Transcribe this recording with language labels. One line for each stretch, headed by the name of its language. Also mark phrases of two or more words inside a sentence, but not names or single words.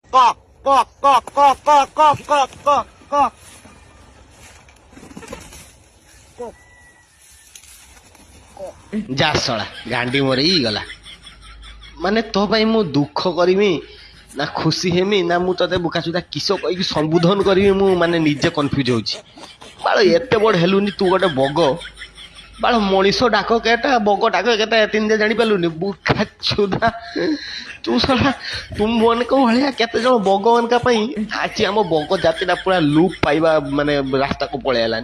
Odia: কক কক কক কক কক কক কক কক কক যা ଶଳା ଗାଣ୍ଡି ମରେଇ ଗଲା। ମାନେ ତୋ ପାଇଁ ମୁଁ ଦୁଃଖ କରିମି ନା ଖୁସି ହେମି ନା ମୁଁ ତତେ ବୁକାଚୁଦା କିସ କହିକି ସମ୍ବୋଧନ କରିବି ମୁଁ ମାନେ ନିଜେ କନଫ୍ୟୁଜ ହଉଛି। ବାଳ ଏତେ ବଡ଼ ହେଲୁନି ତୁ ଗୋଟେ ବଗ ବାଳ ମଣିଷ ଡାକ କେଟା ବଗ ଡାକ କେଟା ତିନିଟା ଜାଣିପାରିଲୁନି ବୁକାଚୁଦା ତୁ ଶଳା ତୁମମାନଙ୍କ ଭଳିଆ କେତେ ଜଣ ବଗମାନଙ୍କ ପାଇଁ ଆଜି ଆମ ବଗ ଜାତିଟା ପୁରା ଲୁପ୍ ପାଇବା ମାନେ ରାସ୍ତାକୁ ପଳେଇ ହେଲାନି।